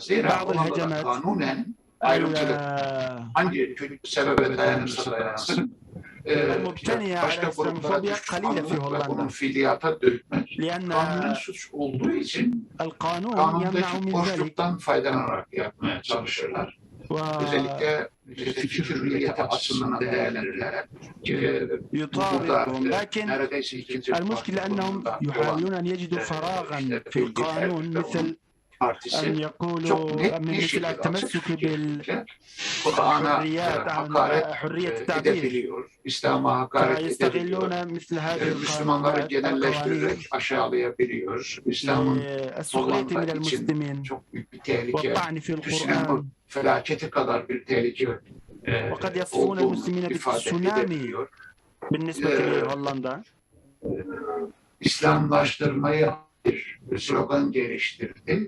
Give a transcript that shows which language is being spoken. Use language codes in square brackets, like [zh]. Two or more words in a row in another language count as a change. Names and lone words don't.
[tr] Zira Hollanda'da kanunen ayrımcılık hangi sebebe dayanırsa dayansın başka gruplara düşmanlık ve bunun fiiliyata dökmek kanunen suç olduğu için kanundaki boşluktan faydalanarak yapmaya çalışırlar. Özellikle fikir hürriyeti açısından değerlendirirler. Burada neredeyse ikinci [ar] المشكلة أنهم يحاولون أن يجدوا فراغا في القانون مثل أن يقولوا مثل التمسك بالحريات حرية التعبير فيستغلون مثل هذه [tr] Müslümanları genelleştirerek aşağılayabiliyor. İslam'ın Hollanda'da için çok büyük bir tehlike, düşünün felaketi kadar bir tehlike olduğunu ifade edebiliyor. İslamlaştırmayı bir slogan geliştirdi.